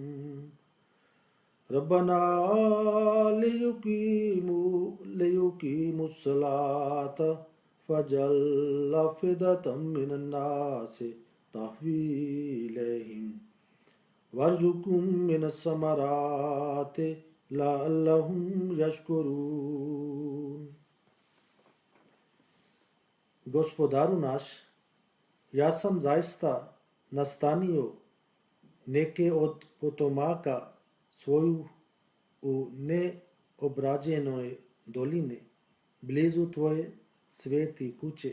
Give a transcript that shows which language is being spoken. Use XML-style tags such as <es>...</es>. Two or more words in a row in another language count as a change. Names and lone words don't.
<ar>ربّنا ليقيموا الصلاة فاجعل أفئدة من الناس تهوي إليهم وارزقهم من الثمرات لعلّهم يشكرون.</ar> <bs>Gospodaru naš, ja sam zaista nastanio neke od potomaka svoju u neobrađenoj doline, blizu tvoje sveti kuće.</bs>